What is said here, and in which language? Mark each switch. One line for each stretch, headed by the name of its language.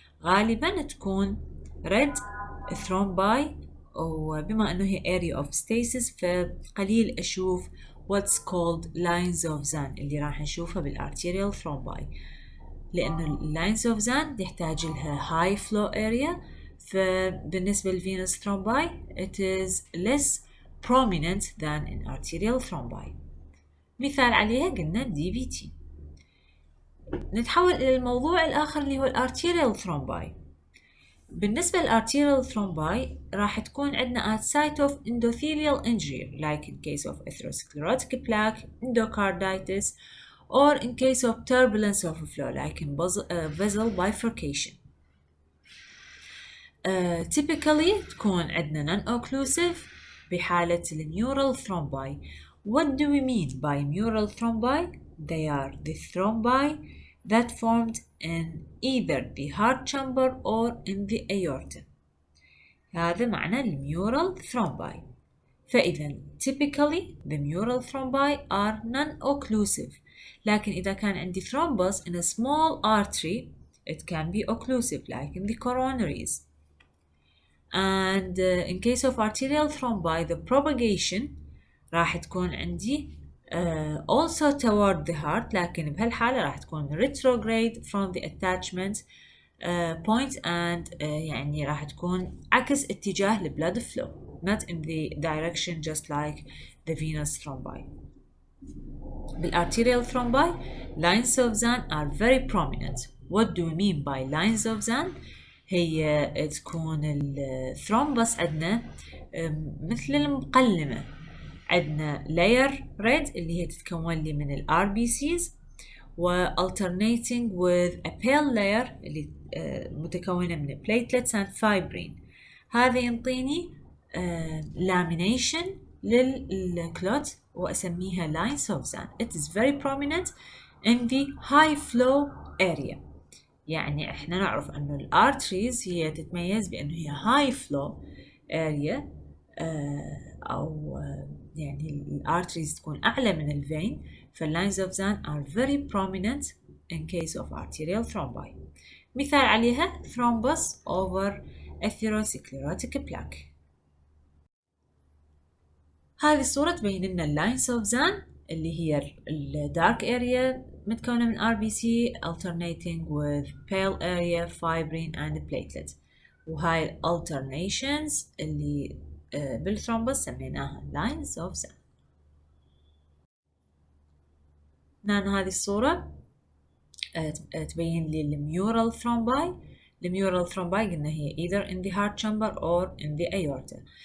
Arabic: غالبا تكون
English: red thrombi،
Arabic: وبما أنه هي
English: area of stasis
Arabic: فقليل أشوف
English: what's called lines of Zahn
Arabic: اللي راح نشوفها
English: بالarterial thrombi، لأنه lines of Zahn
Arabic: تحتاج لها
English: high flow area.
Arabic: فبالنسبة
English: للvenous thrombi it is less prominent than in arterial thrombi.
Arabic: مثال عليها قلنا
English: DVT.
Arabic: نتحول إلى الموضوع الآخر اللي هو الارتيريال ثرومباي. بالنسبة للارتيريال ثرومباي راح تكون عندنا
English: at site of endothelial injury like in case of atherosclerotic plaque, endocarditis, or in case of turbulence of flow like in vessel bifurcation. Typically
Arabic: تكون عندنا non-occlusive بحالة النيورال thrombi.
English: What do we mean by neural thrombi? They are the thrombi that formed in either the heart chamber or in the aorta.
Arabic: هذا معنى النيورال thrombi. فإذا
English: typically the neural thrombi are non-occlusive.
Arabic: لكن إذا كان عندي
English: thrombus in a small artery it can be occlusive like in the coronaries. And in case of arterial thrombi the propagation
Arabic: راح تكون عندي
English: also toward the heart
Arabic: لكن بهالحالة راح تكون
English: retrograde from the attachment point and
Arabic: يعني راح تكون عكس اتجاه
English: ال blood flow not in the direction just like the venous thrombi. بالarterial thrombi lines of Zahn are very prominent. What do we mean by lines of Zahn?
Arabic: هي تكون الثرومبس عندنا مثل المقلمة. عندنا layer red اللي هي تتكون لي من ال RBCs و
English: alternating with a pale layer
Arabic: اللي متكونة من
English: platelets and fibrin.
Arabic: هذا ينطيني lamination للكلوت وأسميها lines of Zahn.
English: It is very prominent in the high flow area.
Arabic: يعني احنا نعرف انه الارتريز هي تتميز بانه هي
English: high flow area
Arabic: او يعني الارتريز تكون اعلى من الفين.
English: فاللاينز of Zahn are very prominent in case of arterial thrombi.
Arabic: مثال عليها
English: thrombus over atherosclerotic plaque.
Arabic: هذه الصورة تبين لنا
English: اللاينز of Zahn
Arabic: اللي هي
English: الدارك area
Arabic: متكونة من
English: RBC alternating with pale area fibrin and platelet.
Arabic: وهاي alternations اللي بالثرومبس سميناها lines of Zahn. هنا هذه الصورة تبين لي الميورال ثرومباي. الميورال ثرومباي قلنا هي
English: either in the heart chamber or in the aorta.